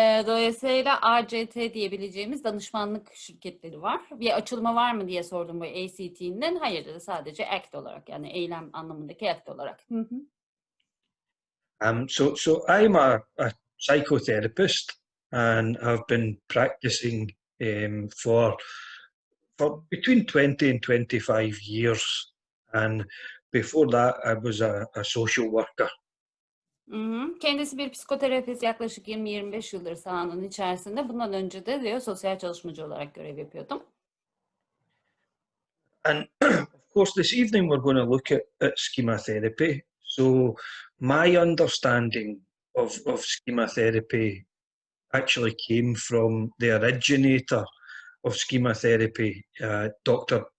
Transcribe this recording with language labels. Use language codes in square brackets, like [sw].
[tr] Dolayısıyla ACT diyebileceğimiz danışmanlık şirketleri var. Bir açılımı var mı diye sordum bu ACT'nin. Hayır, sadece ACT olarak, yani eylem anlamındaki ACT olarak. [en] So I'm a psychotherapist and have been practicing for between 20 and 25 years. And before that, I was a social worker. [tr] Kendisi bir psikoterapist, yaklaşık 20-25 yıldır sahanın içerisinde. Bundan önce de diyor sosyal çalışmacı olarak görev yapıyordum. [en] And of course, this evening we're going to look at schema therapy. So my understanding of schema therapy actually came from the originator of schema therapy, Dr.